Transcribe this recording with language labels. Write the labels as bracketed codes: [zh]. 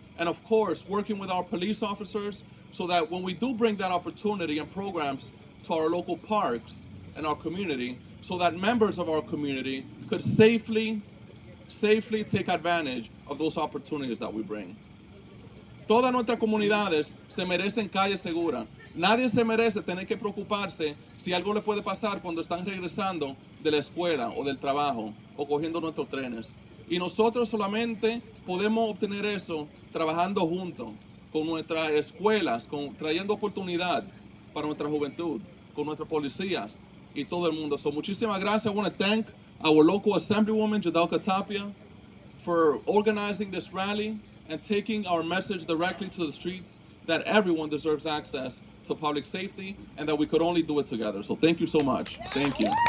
[en] And of course, working with our police officers so that when we do bring that opportunity and programs to our local parks and our community, so that members of our community could safely take advantage of those opportunities that we bring. [es] Todas nuestras comunidades se merecen calles seguras. Nadie se merece tener que preocuparse si algo le puede pasar cuando están regresando de la escuela o del trabajo o cogiendo nuestros trenes. Y nosotros solamente podemos obtener eso trabajando juntos con nuestras escuelas, trayendo oportunidad para nuestra juventud, con nuestras policías y todo el mundo. So muchísimas gracias. [en] I want to thank our local Assemblywoman, Jadalka Tapia, for organizing this rally and taking our message directly to the streets that everyone deserves access to public safety and that we could only do it together. So thank you so much. Thank you.